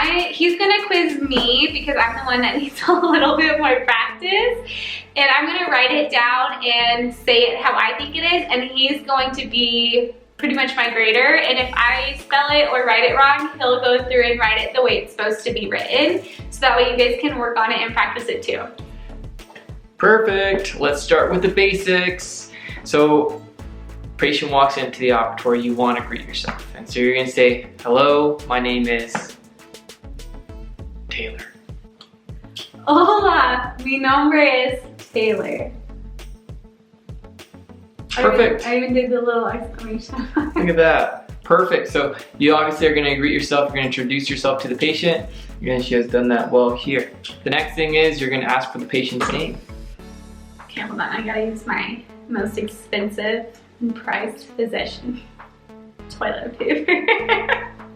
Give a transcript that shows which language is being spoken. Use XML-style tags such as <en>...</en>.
<en>He's gonna quiz me because I'm the one that needs a little bit more practice, and I'm gonna write it down and say it how I think it is, and he's going to be pretty much my grader, and if I spell it or write it wrong, he'll go through and write it the way it's supposed to be written, so that way you guys can work on it and practice it too. Perfect. Let's start with the basics. So patient walks into the operatory, you want to greet yourself, and so you're gonna say, hello, my name is Taylor.</en> <es>Hola, mi nombre es Taylor.</es> <en>Perfect. I even did the little exclamation. Look at that. Perfect. So you obviously are going to greet yourself. You're going to introduce yourself to the patient. She has done that well here. The next thing is you're going to ask for the patient's name. Okay, hold on. I gotta use my most expensive and prized possession, toilet paper.</en>